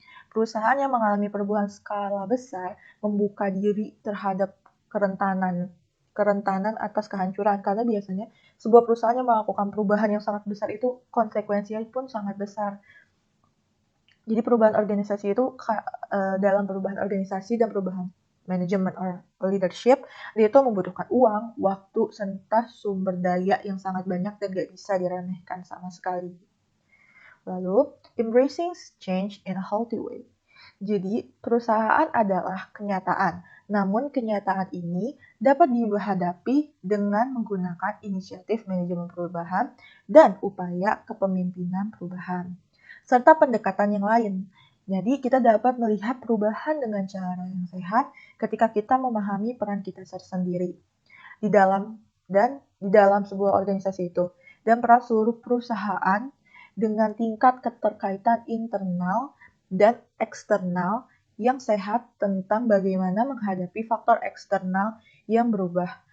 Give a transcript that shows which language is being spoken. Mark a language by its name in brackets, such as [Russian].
[Indonesian] Perusahaan yang mengalami perubahan skala besar membuka diri terhadap kerentanan atas kehancuran, karena biasanya sebuah perusahaan yang melakukan perubahan yang sangat besar itu konsekuensinya pun sangat besar. Jadi perubahan organisasi itu dalam perubahan organisasi dan perubahan manajemen or leadership, dia itu membutuhkan uang, waktu, serta sumber daya yang sangat banyak dan gak bisa diremehkan sama sekali. [English] Lalu, embracing change in a healthy way. [Indonesian] Jadi, perusahaan adalah kenyataan, namun kenyataan ini dapat dihadapi dengan menggunakan inisiatif manajemen perubahan dan upaya kepemimpinan perubahan, serta pendekatan yang lain. Jadi, kita dapat melihat perubahan dengan cara yang sehat ketika kita memahami peran kita sendiri di dalam sebuah organisasi itu, dan peran seluruh perusahaan dengan tingkat keterkaitan internal dan eksternal yang sehat tentang bagaimana menghadapi faktor eksternal yang berubah.